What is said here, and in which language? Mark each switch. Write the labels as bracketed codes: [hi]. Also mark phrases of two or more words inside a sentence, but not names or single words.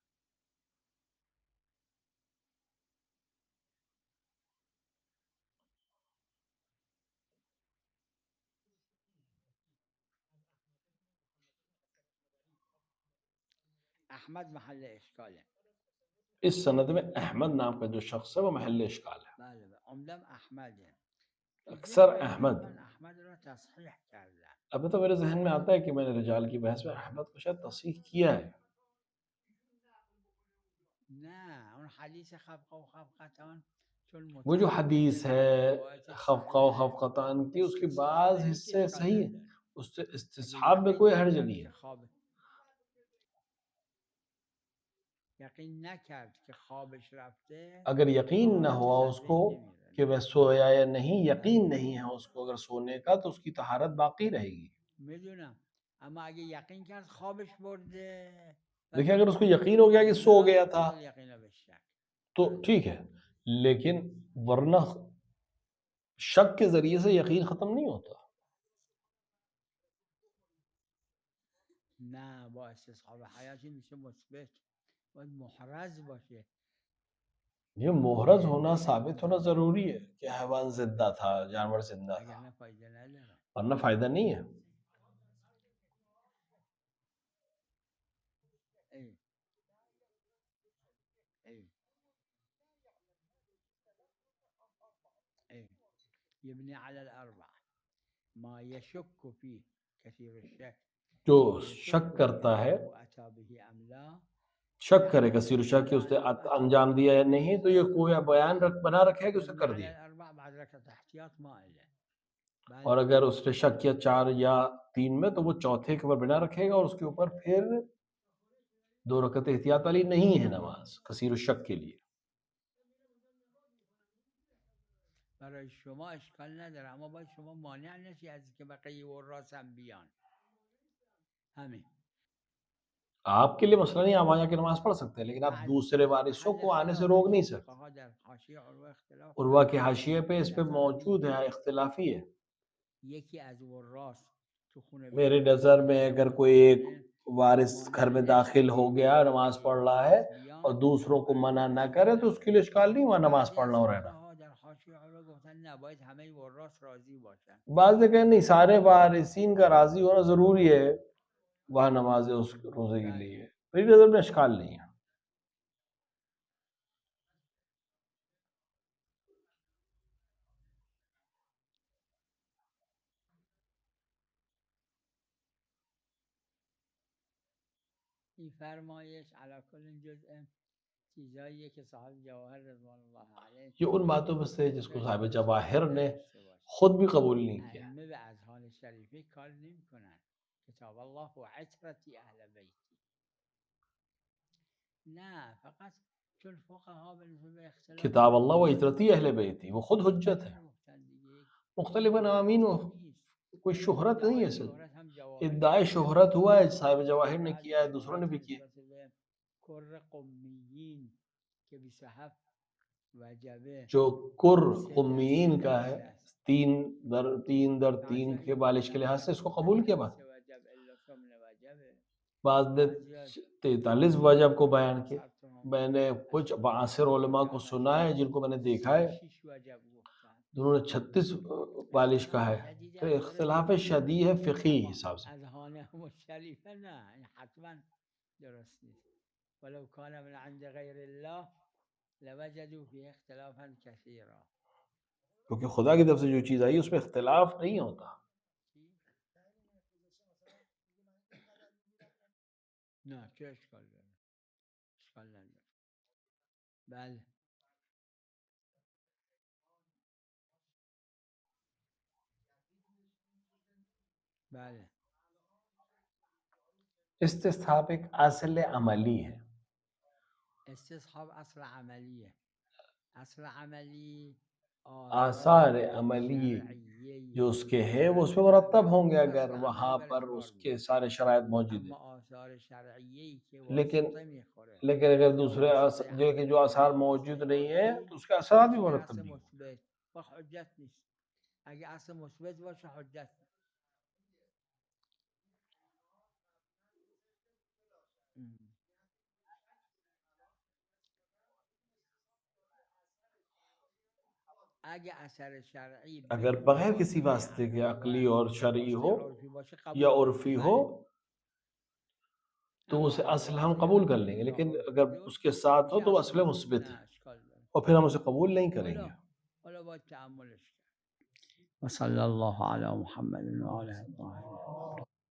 [ur] احمد محل اشکال ہے, اس سند میں احمد نام کا جو شخص ہے وہ محل اشکال ہے. اکثر احمد ابھی تو میرے ذہن میں آتا ہے کہ میں نے رجال کی بحث میں احمد کو شاید تصحیح کیا ہے. [fa] نه اون حدیث خفقه و خفقتان چون [ur] وہ جو [fa] متفاوته [ur] हदीस [fa] با [ur] है [fa] روایت [ur] خفقہ و [fa] صحیح [ur] خفقتان کی، اس کے [fa] استصحاب [ur] बाद [fa] هیچ [ur] हिस्से [fa] اشکال [ur] صحیح ہے, [fa] نداره. [ur] उससे [fa] اگه [ur] استصحاب میں [fa] یقین [ur] کوئی حرج [fa] نکرد [ur] नहीं [fa] که [ur] है. [fa] خواب یقین نکرد که خوابش رفته [ur] اگر یقین نہ [fa] طهارت [ur] हुआ [fa] ذهن [ur] उसको [fa] نمیره. [ur] کہ وہ سویا یا نہیں، یقین نہیں ہے اس کو اگر سونے کا، تو اس کی طہارت باقی رہے گی. [fa] میدونم اما اگه یقین کرد خوابش برده و [ur] देखिए, [fa] به [ur] اگر اس کو [fa] خاطر [ur] یقین ہو گیا کہ سو [ar] لا [ur] گیا تھا [ar] يبطل اليقين بالشك. [ur] تو ٹھیک ہے، لیکن ورنہ شک کے ذریعے سے یقین ختم نہیں ہوتا. [fa] نه با استصحاب حیاتی میشه مثبت. باید محرز باشه. [ur] یہ محرز ہونا، ثابت ہونا ضروری ہے کہ حیوان زندہ تھا، جانور زندہ [fa] اگر [ur] था, [fa] نه فایده نداره. [ur] ورنہ فائدہ نہیں ہے. [ar] ای ای ای يبني على الأربع ما يشك فيه كثير الشك [ur] जो [ar] يشك [ur] شک کرتا ہے, [ar] أنه أتى به أم لا [ur] شک کرے [ar] يحمل [ur] کثیر شک کہ اس نے [ar] على أنه أتى [ur] انجام [ar] به [ur] دیا یا [ar] أم [ur] نہیں، تو [ar] ليس [ur] یہ کوئی بیان بنا رکھا ہے کہ اس نے [ar] يبني [ur] کر [ar] على [ur] دیا. [ar] الأربع بعد ركعة احتياط ما إله. [ur] और [ar] بل [ur] اگر اس نے شک کیا 4 یا 3 میں، تو وہ چوتھے کے اوپر بنا رکھے گا اور اس کے اوپر پھر 2 رکعت احتیاط والی نہیں ہے نماز کثیر شک کے لیے. [fa] برای شما اشکال نداره اما باید شما مانع نشی از که بقیه وراث هم بیان. همین. [ur] آپ کے لیے مسئلہ نہیں، آپ وہاں جا کے نماز پڑھ سکتے ہیں، لیکن آپ دوسرے وارثوں [fa] محل [ur] کو آنے سے [fa] خلاف [ur] روک نہیں [fa] است. [ur] سکتے. [fa] فقها در حاشیه عروه اختلاف [ur] عروہ [fa] دارن. [ur] کے حاشیے پہ اس پہ [fa] نظر [ur] موجود [fa] این [ur] ہے, [fa] که [ur] اختلافی ہے. [fa] یکی از وراث تو خونه [ur] میرے [fa] بیاد [ur] نظر میں [fa] مسجد [ur] اگر [fa] نماز [ur] کوئی ایک [fa] بخونه [ur] وارث گھر [fa] مانع [ur] میں [fa] نشه [ur] داخل ہو [fa] که [ur] گیا، نماز [fa] بقیه [ur] پڑھ رہا ہے [fa] وراث [ur] اور [fa] بیان [ur] دوسروں کو [fa] برای [ur] منع [fa] او [ur] نہ [fa] اشکال [ur] کرے، تو اس کے [fa] نداره. [ur] لیے اشکال نہیں ہوا نماز [fa] بعضی [ur] پڑھنا [fa] از [ur] اور رہنا. [fa] فقها در حاشیه عروه گفتن نه باید همه وراث راضی باشن. [ur] بعض نے کہا نہیں، سارے وارثین کا راضی ہونا ضروری ہے وہاں نماز اس روضے کے [fa] بله [ur] لیے. میری نظر میں اشکال نہیں ہے. [fa] این فرمایش علی کل جزء چیزاییه که صاحب جواهر [ar] رضوان الله علیه [ur] یہ ان باتوں میں سے جس کو [fa] فکر [ur] صاحب [fa] می‌کنه [ur] جواہر [fa] شاید [ur] نے [fa] نداشته باشه. [ur] خود بھی قبول نہیں کیا. [fa] ائمه به اذهان شریفه کار نمی‌کنن. [ar] کتاب الله و عترتی اهل بیتی. [fa] نه فقط چون فقها به اختلاف [ar] كتاب الله و [fa] علما [ar] عترتی اهل بیت [ur] تھی، وہ خود حجت ہے. [fa] گفتن دیگه [ur] مختلف امین [fa] نیست. [ur] کوئی شہرت نہیں [fa] ادعای [ur] ہے سر. [fa] شهرت هم جواهر [ur] ادعائے [fa] کرده. [ur] شہرت ہوا ہے، صاحب جواہر نے [fa] بعد [ur] کیا ہے، دوسروں نے [fa] شهرت [ur] بھی کیا. [fa] نسبت به کر قمیین که 27 وجبه [ur] جو کر 3 قمیین کا ہے, [fa] دسته است. [ur] 3 در 3 کے بالشت کے لحاظ سے اس کو قبول کیا. بات [fa] وجب الا ثمن وجبه. [ur] بعض نے [fa] بعضی [ur] 43 وجب کو بیان کیا. [fa] اثر تو [ur] میں نے کچھ معاصر علما کو سنا ہے، جن کو میں نے دیکھا ہے, [fa] 36 وجب گفتن. [ur] جنہوں نے 36 بالشت کا ہے. [fa] شدید [ur] تو [fa] هم [ur] اختلاف [fa] درسته [ur] شدید ہے فقہی حساب سے. [fa] اذهان شریفه نه این حتما درست نیست. [ar] ولو كان من عند غير الله لوجدوا فيه اختلافا كثيرا. [ur] کیونکہ خدا کی طرف سے جو چیز آئی اس میں اختلاف نہیں ہوتا. [fa] نه چه اشکال داره؟ اشکال نداره. بله بله [ur] استصحاب ایک اصل عملی ہے. [fa] استصحاب اصل عملیه. اصل عملی [ur] آثار عملی جو اس کے ہے وہ اس میں مرتب ہوں گے اگر وہاں پر اس کے سارے شرائط موجود [fa] اما [ur] ہیں. [fa] آثار شرعیه‌ای که [ur] لیکن [fa] واسطه میخوره [ur] لیکن اگر [fa] یا [ur] دوسرے [fa] واسطه [ur] جو کہ جو آثار موجود نہیں ہے، تو اس کے اثرات بھی [fa] میشه [ur] مرتب [fa] اصل [ur] نہیں ہوں گے. [fa] مثبت و حجت نیست. اگه اصل مثبت باشه حجت نیست. اگه اثر شرعی [ur] اگر بغیر کسی واسطے کے عقلی اور شرعی ہو [fa] عرفی باشه [ur] یا [fa] قبول [ur] عرفی [fa] می‌کنیم. [ur] ہو, [fa] بله. [ur] تو [fa] اما [ur] اسے [fa] اگه [ur] اصل ہم [fa] واسطه [ur] قبول کر [fa] نباشه [ur] لیں گے, [fa] یا [ur] لیکن [fa] عرفی [ur] اگر [fa] بود [ur] اس کے ساتھ ہو [fa] میشه [ur] تو وہ [fa] اصل [ur] اصل [fa] مثبت. [ur] مثبت [fa] نه [ur] ہے [fa] اشکال داره. [ur] اور پھر ہم اسے قبول نہیں کریں گے. [fa] حالا باید تأملش کرد. [ar] و صلی الله علی محمد و آله الطاهرین.